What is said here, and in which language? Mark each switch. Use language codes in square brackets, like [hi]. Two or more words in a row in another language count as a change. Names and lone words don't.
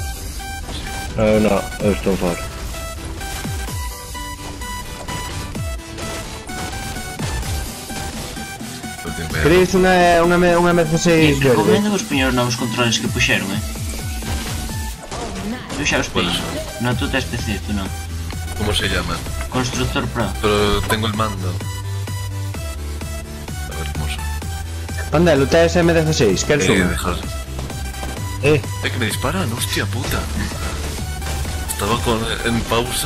[gl] No, eu estou fora. [es] Lo tengo que- [gl] Queréis unha MC6 verde? Recomendo vos poñer os novos controles que puxeron, Eu xa os [es] ¿Cuáles [gl] teño. [es] son? [gl] No, tú tes PC, tú non. [es] ¿Cómo se llama? Constructor Pro. Pero tengo el mando. A ver cómo son. [gl] Pandelo, tes M16, queres unha? [es] Dejar. Que me disparan, hostia puta. Estaba en pausa.